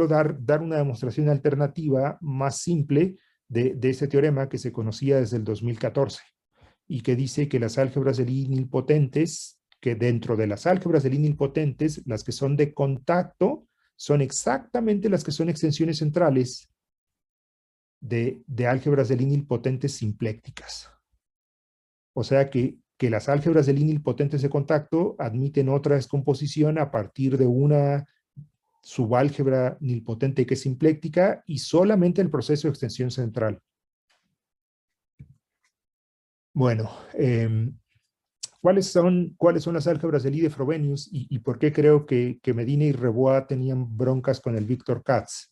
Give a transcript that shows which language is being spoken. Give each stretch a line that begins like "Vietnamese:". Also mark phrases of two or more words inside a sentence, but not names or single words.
Spanish: dar una demostración alternativa más simple de ese teorema que se conocía desde el 2014 y que dice que las álgebras de Lie nilpotentes, que dentro de las álgebras de Lie nilpotentes, las que son de contacto son exactamente las que son extensiones centrales de álgebras de Lie nilpotentes simplécticas. O sea que las álgebras de Lie nilpotentes de contacto admiten otra descomposición a partir de una subálgebra nilpotente que es simpléctica y solamente el proceso de extensión central. Bueno, ¿cuáles son las álgebras de Lie de Frobenius y por qué creo que Medina y Rebois tenían broncas con el Victor Katz?